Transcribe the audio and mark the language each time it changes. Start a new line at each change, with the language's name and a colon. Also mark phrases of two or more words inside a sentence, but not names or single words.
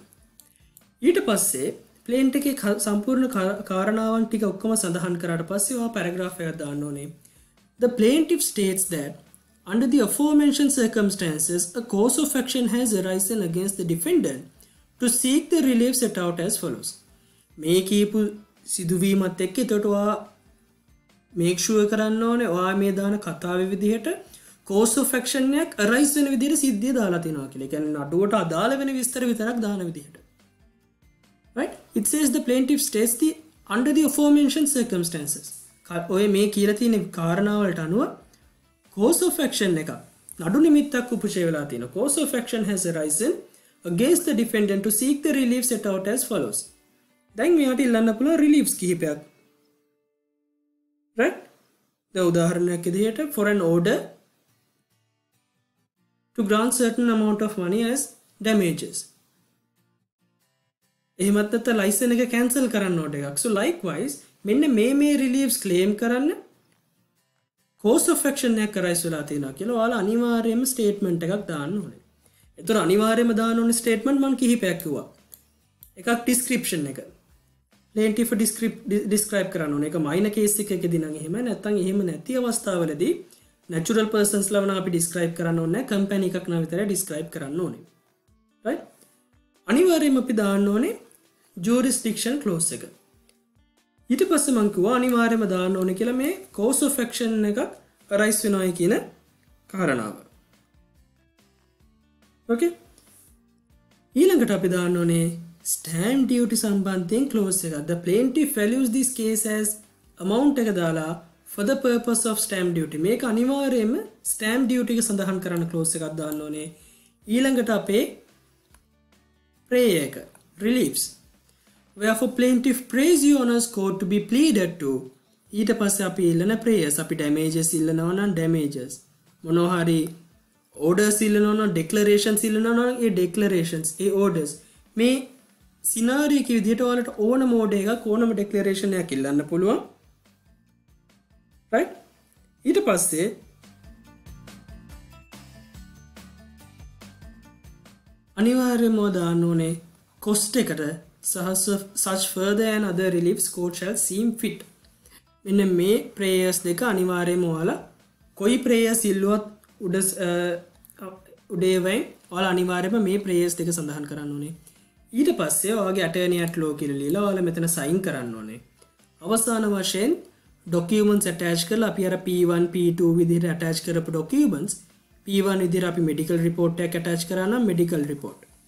Sinhala: ඊට පස්සේ plane එකේ සම්පූර්ණ කාරණාවන් ටික ඔක්කොම සඳහන් කරාට පස්සේ ඔයා paragraph එකක් දාන්න ඕනේ.
English: The plaintiff states that under the aforementioned circumstances a cause of action has arisen against the defendant to seek the relief set out as follows.
Sinhala: මේ කියපු සිදුවීමත් එක්ක එතකොට ඔයා
English: make sure
Sinhala: කරන්න ඕනේ ඔයා මේ දාන කතාවේ විදිහට
English: cause of action
Sinhala: එකක් arise වෙන විදිහට සිද්ධිය දාලා තිනවා කියලා. ඒ කියන්නේ නඩුවට අදාළ වෙන විස්තර විතරක් දාන විදිහට.
English: Right? It says the plaintiff states the under the aforementioned circumstances.
Sinhala: ඔය මේ කියලා තියෙන කාරණාවලට අනුව
English: cause of action
Sinhala: එක නඩු නිමිත්තක් උපුෂය වෙලා තියෙනවා.
English: Cause of action has arisen against the defendant to seek the relief set out as follows.
Sinhala: දැන් මෙයාට ඉල්ලන්න පුළුවන් reliefs කිහිපයක්. Right? දැන් උදාහරණයක් විදිහට
English: for an order to grant certain amount of money as damages.
Sinhala: එහෙමත් නැත්නම් ලයිසන් එක cancel කරන්න ඕන එකක්.
English: So likewise
Sinhala: මෙන්න මේ
English: reliefs claim
Sinhala: කරන්න
English: cause of action
Sinhala: එකක් කරයිස් වෙලා තියෙනවා කියලා ඔයාලා අනිවාර්යයෙන්ම statement එකක් දාන්න ඕනේ. ඒතර අනිවාර්යයෙන්ම දාන්න ඕනේ statement මම කිහිපයක් කිව්වා. එකක් description එක.
English: plaintiff describe
Sinhala: කරන්න ඕනේ. ඒක
English: minor case
Sinhala: එකකදී නම් එහෙම නැත්නම් එහෙම නැති අවස්ථාවලදී
English: natural persons
Sinhala: ලවන අපි describe කරන්න ඕනේ. company එකක් නම් විතරයි describe කරන්න ඕනේ. right? අනිවාර්යයෙන්ම අපි දාන්න ඕනේ
English: jurisdiction clause
Sinhala: එක. ඊට පස්සේ මම කිව්වා අනිවාර්යයෙන්ම දාන්න ඕනේ කියලා මේ
English: cause of action
Sinhala: එකක් arise වෙනවයි කියන කාරණාව. okay ඊළඟට අපි දාන්න ඕනේ
English: stamp duty
Sinhala: සම්බන්ධයෙන් clause එකක්.
English: The plaintiff values this case as amount
Sinhala: එක දාලා
English: for the purpose of stamp duty.
Sinhala: මේක අනිවාර්යයෙන්ම
English: stamp duty
Sinhala: එක සඳහන් කරන clause එකක් දාන්න ඕනේ. ඊළඟට අපේ prayer එක reliefs.
English: Wherefore plaintiff prays your honours court to be pleaded to.
Sinhala: ඊට පස්සේ අපි ඉල්ලන prayers අපි damages ඉල්ලනවා නම් damages මොනවා හරි orders ඉල්ලනවා නම් declarations ඉල්ලනවා නම් ඒ declarations ඒ orders මේ scenario එක විදිහට ඔයාලට ඕනම order එකක් ඕනම declaration එකක් ඉල්ලන්න පුළුවන්.
English: right?
Sinhala: ඊට පස්සේ අනිවාර්යයෙන්ම දාන්න ඕනේ
English: cost එකට such further and other reliefs court shall seem fit.
Sinhala: මෙන්න මේ prayers දෙක අනිවාර්යයෙන්ම ඔයාලා කොයි prayers ඉල්ලුවත් උඩේ වෙයි ඔයාලා අනිවාර්යයෙන්ම මේ prayers දෙක සඳහන් කරන්න ඕනේ. ඊට පස්සේ ඔයාගේ
English: attorney at law
Sinhala: කියලා ලියලා ඔයාලා මෙතන sign කරන්න ඕනේ. අවසාන වශයෙන්
English: documents attach
Sinhala: කරලා අපි අර P1 P2 විදිහට attach කරපු documents P1 විදිහට අපි
English: medical report
Sinhala: එකක් attach කරා නම්
English: medical report.